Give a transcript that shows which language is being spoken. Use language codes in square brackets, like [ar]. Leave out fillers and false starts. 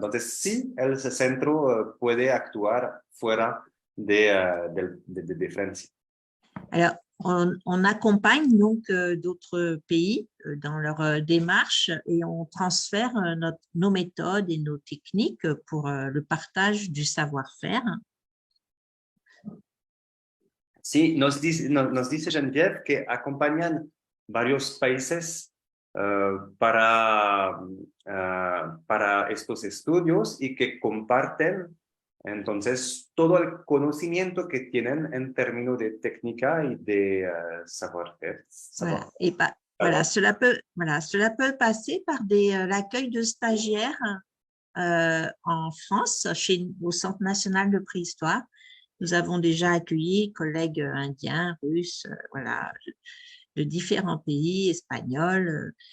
[es] Entonces, sí, el centro puede actuar fuera de Francia. [fr] Alors, on accompagne donc d'autres pays dans leur démarche et on transfère nos méthodes et nos techniques pour le partage du savoir-faire. [es] Sí, nos dice Geneviève que acompañan varios países para estos estudios y que comparten entonces todo el conocimiento que tienen en términos de técnica y de savoir-faire. [fr] Voilà. Et voilà, cela peut passer par l'accueil de stagiaires en France, au Centre national de préhistoire. Nous avons déjà accueilli collègues indiens, russes, voilà, de différents pays, espagnols.